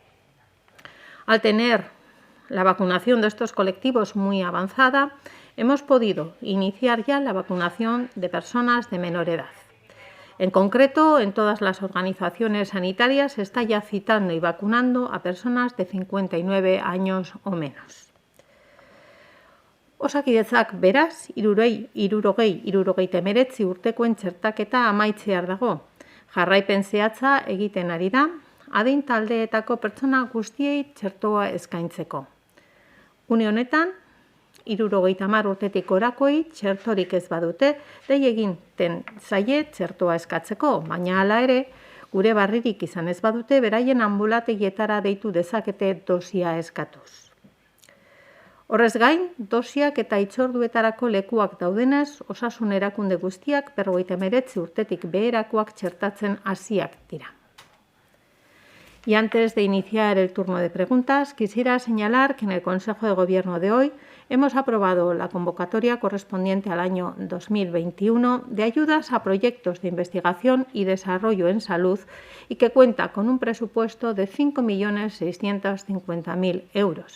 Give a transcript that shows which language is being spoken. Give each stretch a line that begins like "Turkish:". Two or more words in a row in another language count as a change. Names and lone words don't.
Spanish: Al tener la vacunación de estos colectivos muy avanzada, hemos podido iniciar ya la vacunación de personas de menor edad. En concreto, en todas las organizaciones sanitarias se está ya citando y vacunando a personas de 59 años o menos.
Basque: Osakidetzak beraz, 69 urtekoen txertaketa amaitzear dago. Jarraipen zehatza egiten ari da, adin taldeetako pertsona guztiei txertoa eskaintzeko. Une honetan, 70 urtetik gorakoei txertorik ez badute, dei egiten zaie txertoa eskatzeko, baina hala ere, gure barririk izan ez badute, beraien ambulategietara deitu dezakete dosia eskatuz. Horrez gain, dosiak eta itzorduetarako lekuak daudenez, osasun erakunde guztiak 59 urtetik beherakoak txertatzen hasiak dira.
Spanish: Y antes de iniciar el turno de preguntas, quisiera señalar que en el Consejo de Gobierno de hoy hemos aprobado la convocatoria correspondiente al año 2021 de ayudas a proyectos de investigación y desarrollo en salud y que cuenta con un presupuesto de 5.650.000 euros.